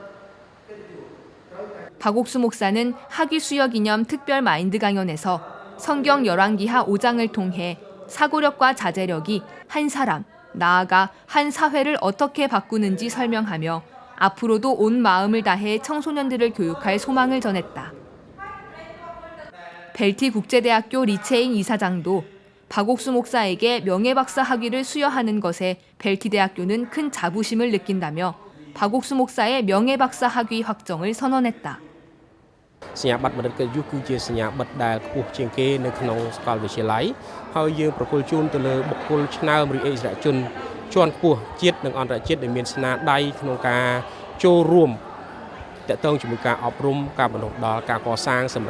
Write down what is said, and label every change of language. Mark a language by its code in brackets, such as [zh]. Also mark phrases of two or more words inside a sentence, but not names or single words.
[ko] 박옥수 목사는 학위 수여 기념 특별 마인드 강연에서 성경 열왕기하 5장을 통해 사고력과 자제력이 한 사람, 나아가 한 사회를 어떻게 바꾸는지 설명하며 앞으로도 온 마음을 다해 청소년들을 교육할 소망을 전했다. 벨티 국제대학교 리체잉 이사장도 박옥수 목사에게 명예박사 학위를 수여하는 것에 벨티 대학교는 큰 자부심을 느낀다며 박옥수 목사의 명예박사 학위 확정을 선언했다. [km] សញ្ញាបត្របណ្ឌិតកិត្តិយសគឺជាសញ្ញាបត្រដែលខ្ពស់ជាងគេនៅក្នុងសាកលវិទ្យាល័យហើយយើងប្រគល់ជូនទៅលើបុគ្គលឆ្នើមឬអិសរាជជនជាន់ខ្ពស់ជាតិនិងអន្តរជាតិដែលមានស្នាដៃក្នុងការចូលរួមតាក់ទងជាមួយការអប់រំការបណ្ដុះដល់ការកសាងសម្រាប់